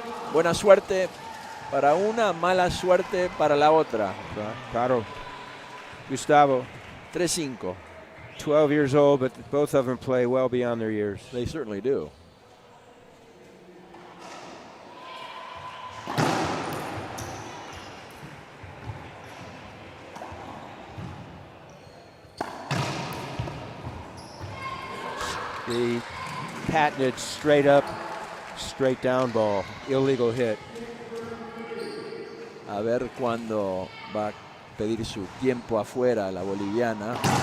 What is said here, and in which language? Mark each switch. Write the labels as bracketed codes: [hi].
[es] Buena suerte para una, mala suerte para la otra. Caro, Gustavo, 3-5. [en] 12 years old, but both of them play well beyond their years. They certainly do. The patented straight up, straight down ball, illegal hit. [es] A ver cuándo va a pedir su tiempo afuera la boliviana.